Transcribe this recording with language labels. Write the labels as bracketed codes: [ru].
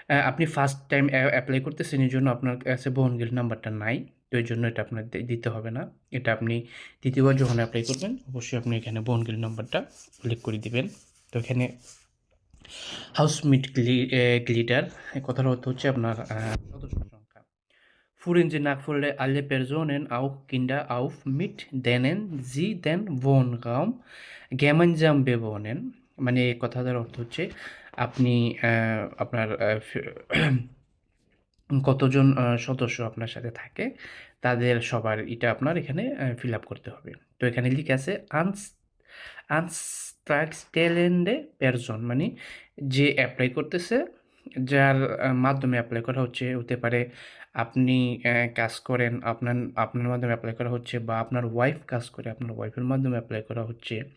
[bn] আপনি first time apply করতেছেন, এই জন্য আপনার কাছে Wohngeld নাম্বারটা নাই। তো এই জন্য এটা আপনার দিতে হবে না। এটা আপনি দ্বিতীয়বার যখন অ্যাপ্লাই করবেন অবশ্যই আপনি এখানে Wohngeld নাম্বারটা উল্লেখ করে দিবেন। তো এখানে Hausmitglieder কথার অর্থ হচ্ছে আপনার সদস্য সংখ্যা। [de] Führen Sie Nachfolge alle Personen, auch Kinder auf, mit denen Sie den Wohnraum gemeinsam bewohnen। [bn] মানে এই কথাটার অর্থ হচ্ছে আপনি আপনার কতজন সদস্য আপনার সাথে থাকে তাদের সবার এটা আপনার এখানে ফিল আপ করতে হবে। তো এখানে লিখে আছে আনস্ট্রাগস্টেলেন্ডে পারসন, মানে যে অ্যাপ্লাই করতেছে, যার মাধ্যমে অ্যাপ্লাই করা হচ্ছে, হতে পারে আপনি কাজ করেন, আপনার আপনার মাধ্যমে অ্যাপ্লাই করা হচ্ছে, বা আপনার ওয়াইফ কাজ করে আপনার ওয়াইফের মাধ্যমে অ্যাপ্লাই করা হচ্ছে।